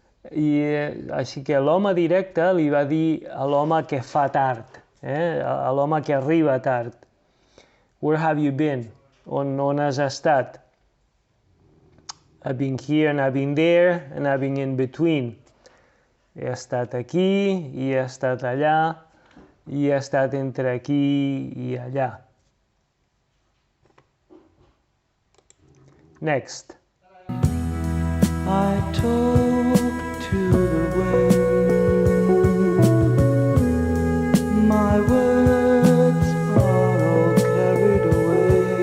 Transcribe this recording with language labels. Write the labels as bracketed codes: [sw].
[ca] I així que l'home directe li va dir a l'home que fa tard, a l'home que arriba tard. [en] Where have you been? [ca] On has estat? [en] I've been here and I've been there and I've been in between. [ca] He estat aquí, i he estat allà, i he estat entre aquí i allà. [en] Next. I talk to the wind, my words are all carried away.